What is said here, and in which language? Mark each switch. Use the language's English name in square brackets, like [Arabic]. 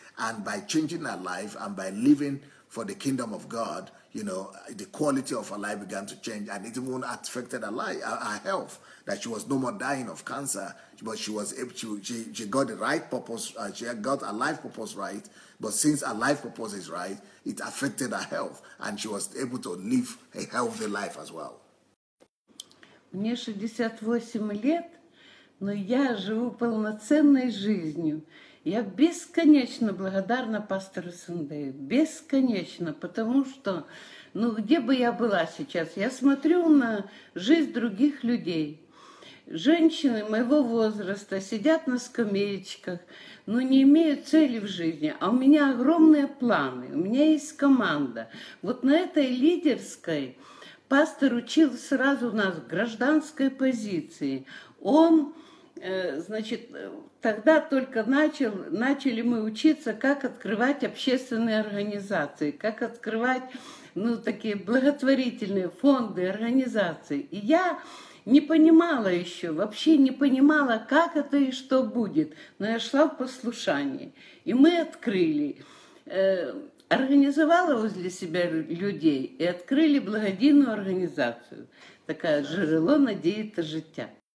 [English] And by changing her life and by living for the kingdom of God, you know, the quality of her life began to change, and it even affected her life, her health. That she was no more dying of cancer, but she was able to, she got the right purpose. She got her life purpose right. But since her life purpose is right, it affected her health, and she was able to live a healthy life as well. [Russian] Мне 68 лет, но я живу полноценной жизнью. Я бесконечно благодарна пастору Сандею, бесконечно, потому что, ну, где бы я была сейчас, я смотрю на жизнь других людей. Женщины моего возраста сидят на скамеечках, но не имеют цели в жизни, а у меня огромные планы, у меня есть команда. Вот на этой лидерской пастор учил сразу нас гражданской позиции. Он... Значит, тогда только начали мы учиться, как открывать общественные организации, как открывать, ну, такие благотворительные фонды, организации. И я не понимала еще, вообще не понимала, как это и что будет. Но я шла в послушании. И мы открыли, организовала возле себя людей и открыли [Ukrainian] благодійну [Russian] организацию. Такая «Джерело надії та життя».